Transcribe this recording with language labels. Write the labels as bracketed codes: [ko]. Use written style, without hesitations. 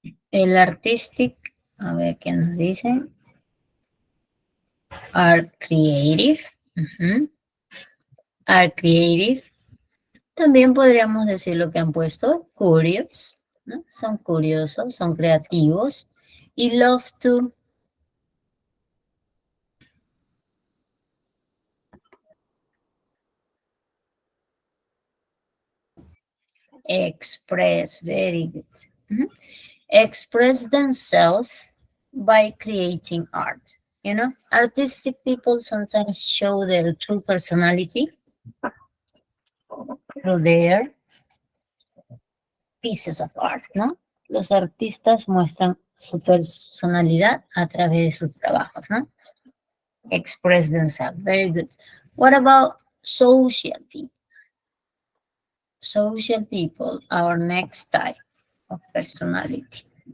[es] El artistic, a ver qué nos dicen. [en] Are creative. Are creative. [es] También podríamos decir lo que han puesto, curious, ¿no? Son curiosos, son creativos. [en] Y love to express, very good. Express themselves by creating art. You know, artistic people sometimes show their true personality through their pieces of art, ¿no? [es] Los artistas muestran su personalidad a través de sus trabajos, ¿no? [en] Express themselves, very good. What about social people? Social people, our next type of personality.